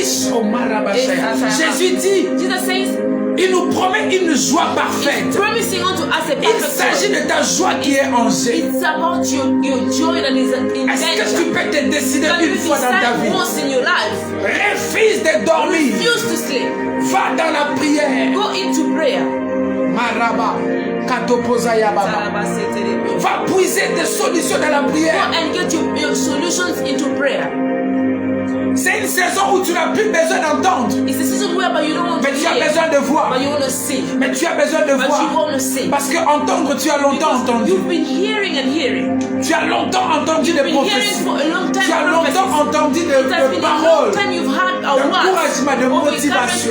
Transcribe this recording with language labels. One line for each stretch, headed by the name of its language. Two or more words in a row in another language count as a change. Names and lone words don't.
French: Jésus dit, il nous promet une joie parfaite. Il s'agit de ta joie qui est en jeu. Est-ce que tu peux te décider une fois dans ta vie? Refuse de dormir. Va dans la prière.
English: Go into prayer. Maraba.
French: Va puiser des solutions dans la prière.
English: Go and get your solutions into prayer.
French: C'est une saison où tu n'as plus besoin d'entendre. Mais tu as besoin de voir. Mais tu as besoin de voir. Parce qu'entendre, tu as longtemps entendu. Tu as longtemps entendu des prophéties. Tu as longtemps entendu des paroles, d'encouragement, de motivation.